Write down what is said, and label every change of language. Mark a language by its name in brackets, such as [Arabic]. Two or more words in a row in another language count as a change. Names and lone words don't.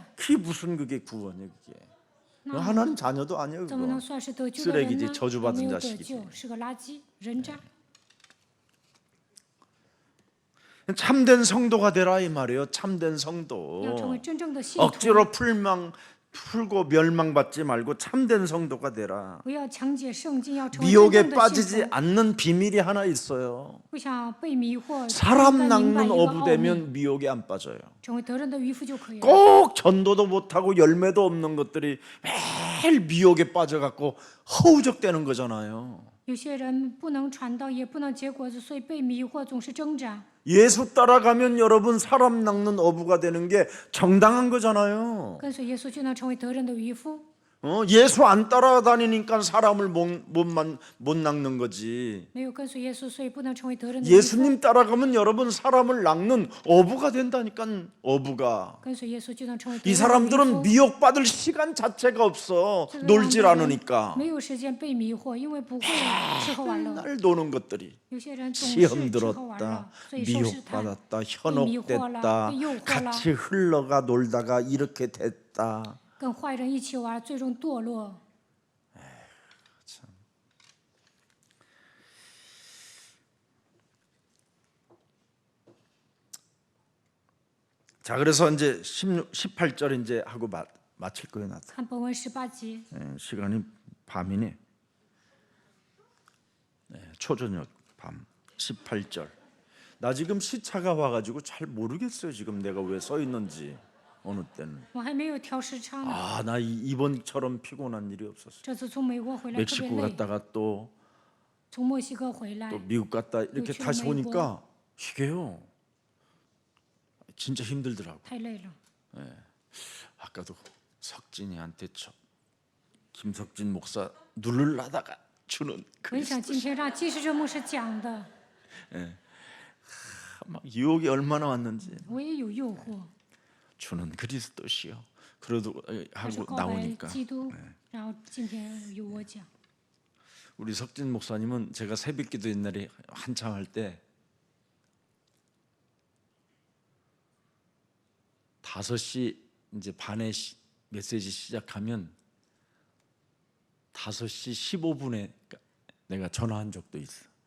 [Korean] 그게 무슨 그게 구원이에요 그게. 하나님 자녀도 아니에요 [Chinese] 怎么能 [Korean] 그거. [Chinese] 算是得救的人 [Korean] 쓰레기지 [Chinese] 呢？ [Korean] 저주받은 [Chinese] 没有得 [Korean] 자식이지. [Chinese] 救，是个垃圾人渣。 [Korean] 참된 성도가 되라 이 말이에요. 참된 [Chinese] 要成 [Korean] 성도. [Chinese] 为真正的信徒， [Korean] 억지로 풀고 멸망받지 말고 참된 성도가 되라. [Chinese] 不要强解圣经，要成为真 [Korean] 미혹에 [Chinese] 正的信 [Korean] 빠지지 [Chinese] 徒。 [Korean] 않는 비밀이 하나 있어요. [Chinese] 不想被迷惑， [Korean] 사람 [Chinese] 应该明白 [Korean] 낚는 [Chinese] 一个奥 [Korean] 어부 [Chinese] 秘， [Korean] 되면 미혹에 안 빠져요. [Chinese] 成为得人的渔夫就可以了。 [Korean] 꼭 전도도 못하고 열매도 없는 것들이 매일 미혹에 빠져갖고 허우적대는 거잖아요. [Chinese] 有些人不能传道，也不能结果子，所以被迷惑，总是挣扎。 [Korean] 예수 따라가면 여러분 사람 낚는 어부가 되는 게 정당한 거잖아요. [Chinese] 跟随耶稣就能成为得人的渔夫。 [Korean] 예수 안 따라다니니까 사람을 못 낚는 거지. [Chinese] 没有跟随耶稣，所以不能成为得人的渔夫。 [Korean] 예수님 따라가면 여러분 사람을 낚는 어부가 된다니까 어부가. [Chinese] 跟随耶稣就能成为得 [Korean] 이 [Chinese] 人的渔 [Korean] 사람들은 [Chinese] 夫。 [Korean] 미혹받을 시간 자체가 없어. [Chinese] 这个 [Korean] 놀질 [Chinese] 样的人 [Korean] 않으니까. [Chinese] 没有时间被迷惑，因为不会吃喝玩乐。 [Korean] 날 노는 것들이 [Chinese] 有些人总是 [Korean] 시험 [Chinese] 吃喝玩乐 [Korean] 들었다, ， [Chinese] 所以受试探。 [Korean] 미혹받았다, 현혹됐다, 같이 흘러가 놀다가 이렇게 됐다. [Chinese] 跟坏人一起玩，最终堕落。 [Korean] 자, 그래서 이제 18절 이제 하고 마칠 거예요. 나도. [Chinese] 看本文18节， [Korean] 시간이 밤이네. 네, 초저녁 밤 18절. 나 지금 시차가 와가지고 잘 모르겠어요. 지금 내가 왜 써 있는지. 어느 때는 [Chinese] 我还没有调时差呢。 [Korean] 아, 나 이번처럼 피곤한 일이 없었어요. [Chinese] 这次从美国回来特别 [Korean] 멕시코 [Chinese] 累， [Korean] 갔다가 또 [Chinese] 从墨西哥回来 [Korean] 미국 갔다 이렇게 [Chinese] 또 [Korean] 다시 미국. 오니까 이게요 진짜 힘들더라고. [Chinese] 太累了。 [Korean] 아까도 석진이한테 김석진 목사 누르려다가 주는 [Chinese] 我也想 [Korean] 그리스도 [Chinese] 今天让季世哲牧师讲的， [Korean] 막 유혹이 얼마나 왔는지 [Chinese] 我也有诱惑， [Korean] 주는 그리스도시요. 그래도 [Chinese] 但是 [Korean] 하고 [Chinese] 告白 [Korean] 나오니까 [Chinese] 基督，然后今天由我讲。 [Korean] 우리 석진 목사님은 제가 새벽기도 옛날에 한창 할 때 5시 이제 반에 메시지 시작하면 5시 15분에 내가 전화한 적도 있어.